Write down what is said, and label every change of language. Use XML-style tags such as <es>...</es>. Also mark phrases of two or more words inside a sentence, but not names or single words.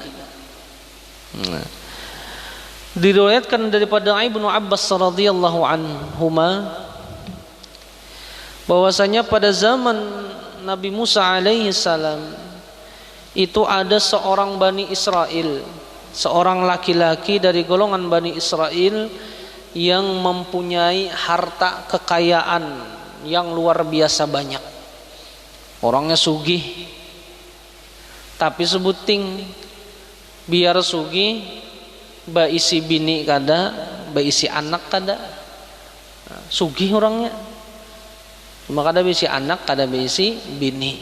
<id>Nah, diriwayatkan daripada Ibnu Abbas</id> <ar>رضي الله عنهما</ar> <id>bahwasanya pada zaman Nabi Musa</id> <ar>عليه السلام</ar> <id>itu ada seorang Bani Israel, seorang laki-laki dari golongan Bani Israel yang mempunyai harta kekayaan yang luar biasa banyak.</id> <bjn>Orangnya sugih, tapi sebuting biar sugih baisi bini kada, baisi anak kada. Sugih orangnya, cuma kada baisi anak, kada baisi bini.</bjn>